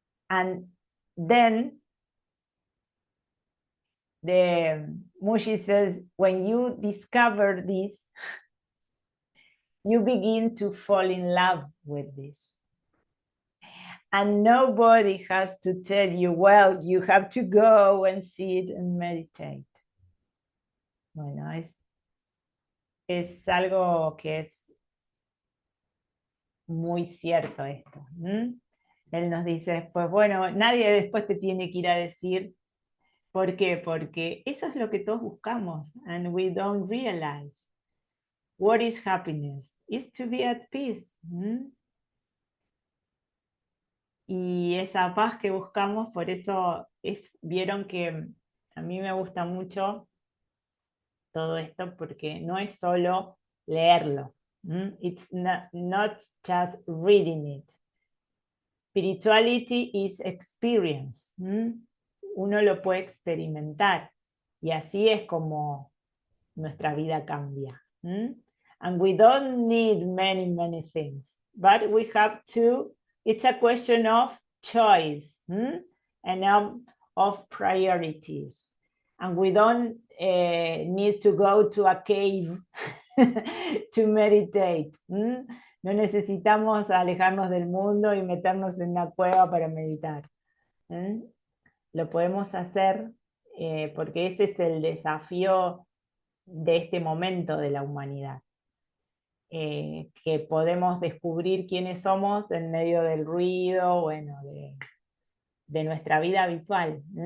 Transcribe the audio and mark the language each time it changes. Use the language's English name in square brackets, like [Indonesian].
[English] And then the Mushi says, when you discover this, you begin to fall in love with this. And nobody has to tell you, well, you have to go and sit and meditate. [Spanish] Bueno, es algo que es muy cierto esto. Él nos dice después, bueno, nadie después te tiene que ir a decir. ¿Por qué? Porque eso es lo que todos buscamos, [English] and we don't realize. What is happiness? Is to be at peace. [Spanish] Y esa paz que buscamos, por eso vieron que a mí me gusta mucho todo esto, porque no es solo leerlo. [English] It's not just reading it. Spirituality is experience. [Spanish] Uno lo puede experimentar, y así es como nuestra vida cambia. [English] And we don't need many things, but we have to, it's a question of choice, and of priorities. And we don't need to go to a cave to meditate. [Spanish] No necesitamos alejarnos del mundo y meternos en una cueva para meditar. Lo podemos hacer porque ese es el desafío de este momento de la humanidad. Que podemos descubrir quiénes somos en medio del ruido, bueno, de nuestra vida habitual.